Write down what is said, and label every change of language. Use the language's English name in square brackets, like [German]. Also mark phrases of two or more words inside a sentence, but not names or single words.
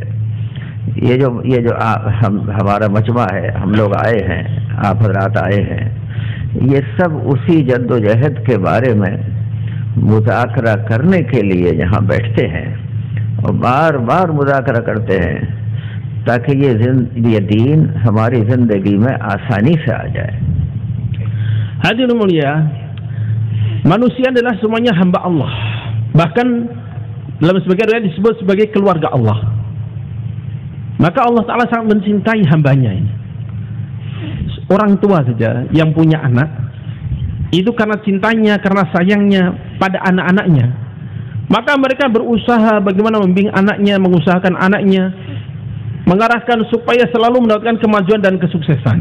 [Urdu] یہ جو ہمارا مجمع ہے، ہم لوگ آئے ہیں، آپ حضرات آئے ہیں، یہ سب اسی جد و جہد کے بارے میں مذاکرہ کرنے کے لیے یہاں بیٹھتے ہیں اور بار بار مذاکرہ کرتے ہیں تاکہ یہ دین hamaरी زندگی میں آسانی سے آ جائے. [Indonesian] Hadirin mulia, manusia adalah semuanya hamba Allah. Bahkan dalam sebagian riwayat disebut sebagai keluarga Allah. Maka Allah Ta'ala sangat mencintai hambanya ini. Orang tua saja yang punya anak, itu karena cintanya, karena sayangnya pada anak-anaknya, maka mereka berusaha bagaimana membimbing anaknya, mengusahakan anaknya, mengarahkan supaya selalu mendapatkan kemajuan dan kesuksesan.